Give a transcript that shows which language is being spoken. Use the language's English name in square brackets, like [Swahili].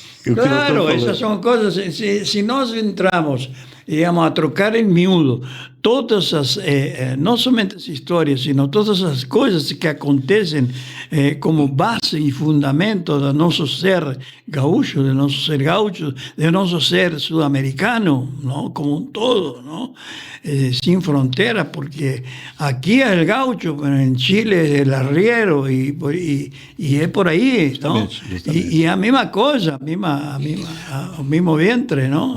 [Portuguese] Claro, essas são coisas, se nós entramos, digamos, a trocar em miúdo todas as, não somente as histórias, sino todas as coisas que acontecem como base e fundamento do nosso ser gaúcho, do nosso ser gaúcho, do nosso ser sudamericano, ¿no? Como um todo, ¿no? [Spanish] Sin frontera, porque aquí es el gaucho, pero en Chile es el arriero y es por ahí, ¿no? Justamente. [Portuguese] Y a mesma coisa, o mesmo vientre, ¿no?